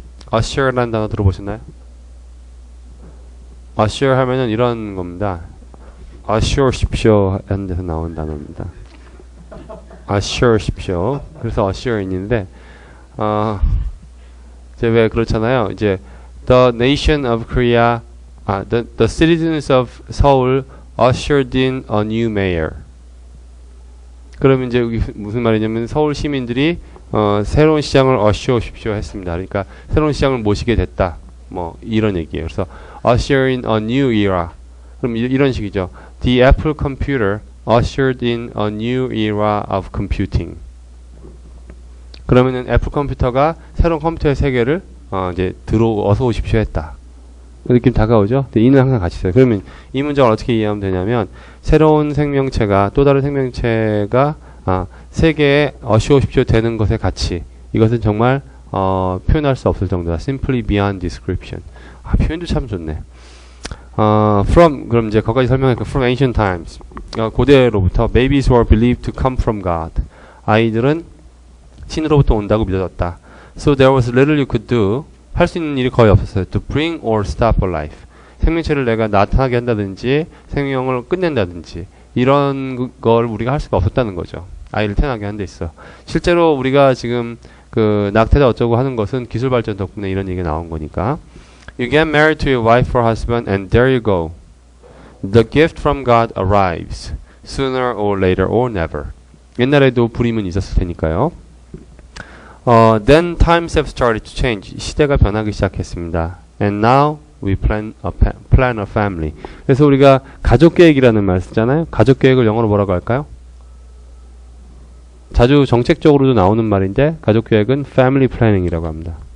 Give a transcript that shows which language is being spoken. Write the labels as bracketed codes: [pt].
[ko] usher라는 단어 들어보셨나요? usher 하면은 이런 겁니다. assure십시오 하는 데서 나온 단어입니다. assure십시오. 그래서 usher in인데 이제 왜 그렇잖아요. [en] 이제 the nation of Korea, the citizens of Seoul ushered in a new mayor. [ko] 그러면 이제 무슨 말이냐면 서울 시민들이 새로운 시장을 어시오십시오 했습니다. 그러니까 새로운 시장을 모시게 됐다. 뭐 이런 얘기예요. 그래서 [en] usher in a new era. [ko] 그럼 이런 식이죠. [en] The Apple computer ushered in a new era of computing. [ko] 그러면은 애플 컴퓨터가 새로운 컴퓨터의 세계를 이제 어서 오십시오 했다. 그 느낌 다가오죠? 근데 이는 항상 같이 있어요. 그러면 이 문장을 어떻게 이해하면 되냐면 새로운 생명체가 또 다른 생명체가 세계에 어시오십시오 되는 것의 가치, 이것은 정말 표현할 수 없을 정도다. [en] Simply beyond description. [ko] 표현도 참 좋네. From, 그럼 이제 거기까지 설명할게요. [en] From ancient times. [ko] 고대로부터 [en] babies were believed to come from God. [ko] 아이들은 신으로부터 온다고 믿어졌다. [en] So there was little you could do. [ko] 할 수 있는 일이 거의 없었어요. [en] To bring or stop a life. [ko] 생명체를 내가 나타나게 한다든지 생명을 끝낸다든지 이런 걸 우리가 할 수가 없었다는 거죠. 아이를 태어나게 한 데 있어. 실제로 우리가 지금 그 낙태다 어쩌고 하는 것은 기술 발전 덕분에 이런 얘기가 나온 거니까. [en] You get married to your wife or husband and there you go. The gift from God arrives. Sooner or later or never. [ko] 옛날에도 불임은 있었을 테니까요. [en] Then times have started to change. [ko] 시대가 변하기 시작했습니다. [en] And now we plan a family. [ko] 그래서 우리가 가족 계획이라는 말 쓰잖아요. 가족 계획을 영어로 뭐라고 할까요? 자주 정책적으로도 나오는 말인데 가족 계획은 family planning이라고 합니다.